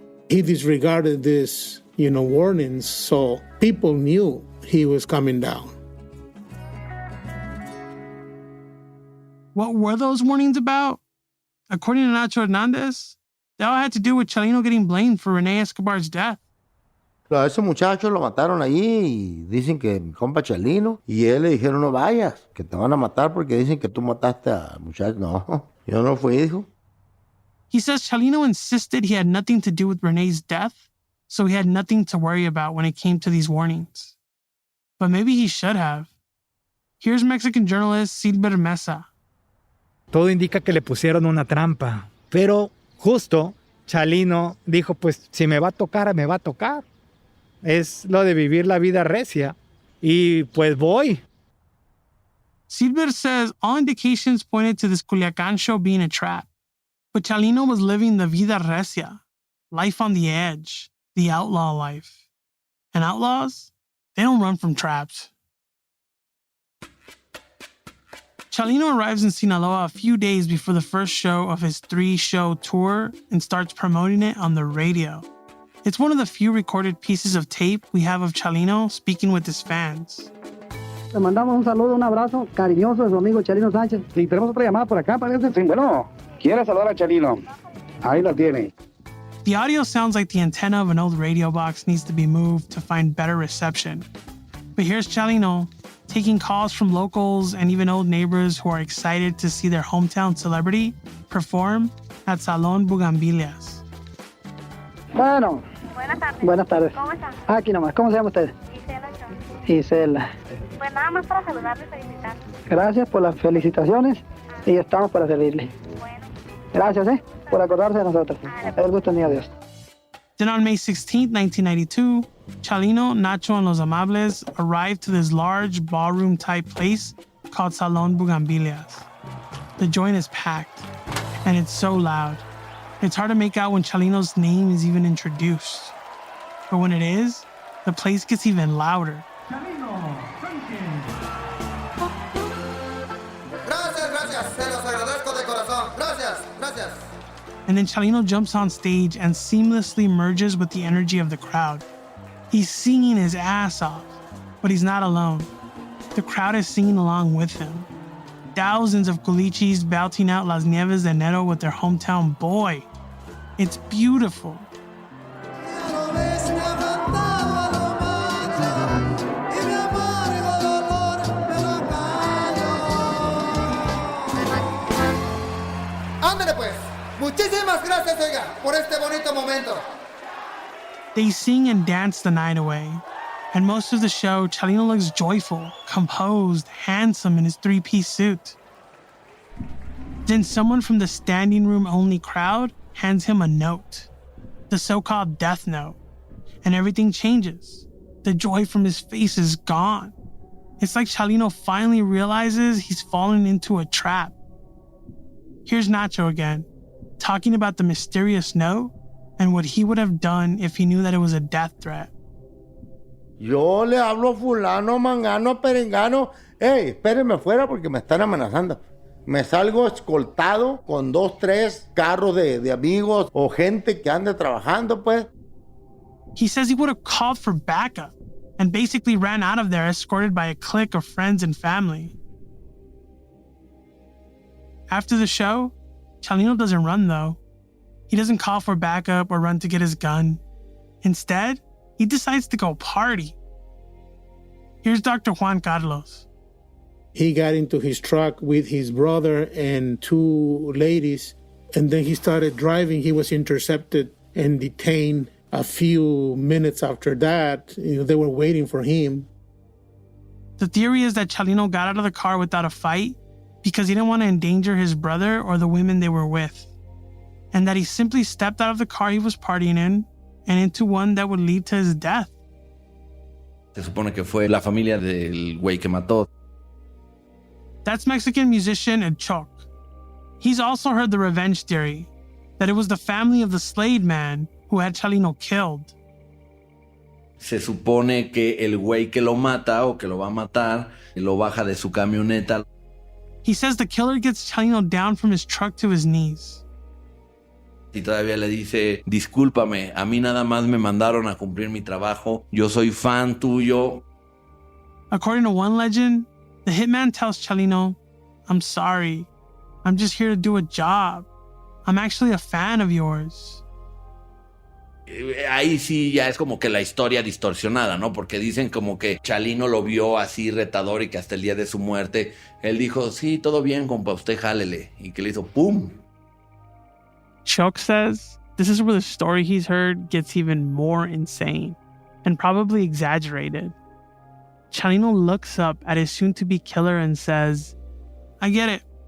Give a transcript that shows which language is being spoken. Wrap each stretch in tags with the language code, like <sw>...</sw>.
<en>He disregarded these, warnings, so people knew he was coming down. What were those warnings about? According to Nacho Hernandez, they all had to do with Chalino getting blamed for René Escobar's death.</en> <es>A ese muchacho lo mataron allí y dicen que mi compa Chalino, y él le dijeron no vayas, que te van a matar porque dicen que tú mataste al muchacho. No, yo no fui, dijo.</es> <en>He says Chalino insisted he had nothing to do with René's death, so he had nothing to worry about when it came to these warnings. But maybe he should have. Here's Mexican journalist Silber Mesa.</en> <es>Todo indica que le pusieron una trampa, pero justo Chalino dijo, pues si me va a tocar, me va a tocar. Es lo de vivir la vida recia. Y pues voy.</es> <en>Silber says all indications pointed to this Culiacán show being a trap. But Chalino was living the</en> <es>vida recia,</es> <en>life on the edge, the outlaw life. And outlaws, they don't run from traps. Chalino arrives in Sinaloa a few days before the first show of his 3-show tour and starts promoting it on the radio. It's one of the few recorded pieces of tape we have of Chalino speaking with his fans.</en> <es>Le mandamos un saludo, un abrazo cariñoso de su amigo Chalino Sánchez. Y tenemos otra llamada por acá, parece. Sí, bueno, quiere saludar a Chalino. Ahí la tiene.</es> <en>The audio sounds like the antenna of an old radio box needs to be moved to find better reception. But here's Chalino taking calls from locals and even old neighbors who are excited to see their hometown celebrity perform at Salón Bugambilias.</en> <es>Bueno. Buenas tardes. Buenas tardes. ¿Cómo están? Aquí nomás. ¿Cómo se llama usted? Gisela Ochoa. Gisela. Pues nada más para saludarle y felicitarle. Gracias por las felicitaciones y estamos para servirle. Bueno. Gracias, por acordarse de nosotros. El gusto es mío, Dios.</es> <en>Then on May 16, 1992, Chalino, Nacho, and Los Amables arrived to this large ballroom-type place called Salón Bugambilias. The joint is packed, and it's so loud. It's hard to make out when Chalino's name is even introduced. But when it is, the place gets even louder.</en> <es>Chalino, gracias, se los agradezco de corazón. Gracias.</es> <en>And then Chalino jumps on stage and seamlessly merges with the energy of the crowd. He's singing his ass off, but he's not alone. The crowd is singing along with him. thousands of culichis belting out Las Nieves de Enero with their hometown boy. It's beautiful.</en> <es>Ándale pues. Muchísimas gracias, oiga, por este bonito momento.</es> <en>They sing and dance the night away. And most of the show, Chalino looks joyful, composed, handsome in his three-piece suit. Then someone from the standing room only crowd hands him a note, the so-called death note, and everything changes. The joy from his face is gone. It's like Chalino finally realizes he's fallen into a trap. Here's Nacho again, talking about the mysterious note and what he would have done if he knew that it was a death threat.</en> <es>Yo le hablo a fulano, mangano, perengano. Hey, espérenme afuera porque me están amenazando. Me salgo escoltado con 2, 3 carros de amigos o gente que ande trabajando, pues.</es> <en>He says he would have called for backup and basically ran out of there escorted by a clique of friends and family. After the show, Chalino doesn't run though. He doesn't call for backup or run to get his gun. Instead, he decides to go party. Here's Dr. Juan Carlos. He got into his truck with his brother and 2 ladies, and then he started driving. He was intercepted and detained a few minutes after that. They were waiting for him. The theory is that Chalino got out of the car without a fight because he didn't want to endanger his brother or the women they were with, and that he simply stepped out of the car he was partying in and into one that would lead to his death.</en> <es>Se supone que fue la familia del güey que mató.</es> <en>That's Mexican musician El Choc. He's also heard the revenge theory, that it was the family of the Slade man who had Chalino killed.</en> <es>Se supone que el güey que lo mata o que lo va a matar lo baja de su camioneta.</es> <en>He says the killer gets Chalino down from his truck to his knees.</en> <es>Y todavía le dice, discúlpame, a mí nada más me mandaron a cumplir mi trabajo. Yo soy fan tuyo.</es> <en>According to one legend, the hitman tells Chalino, I'm sorry. I'm just here to do a job. I'm actually a fan of yours.</en> <es>Ahí sí ya es como que la historia distorsionada, ¿no? Porque dicen como que Chalino lo vio así retador y que hasta el día de su muerte él dijo, sí, todo bien, compa, usted jálele. Y que le hizo ¡pum!</es> <en>Chuck says this is where the story he's heard gets even more insane and probably exaggerated. Chalino looks up at his soon-to-be killer and says, I get it.</en>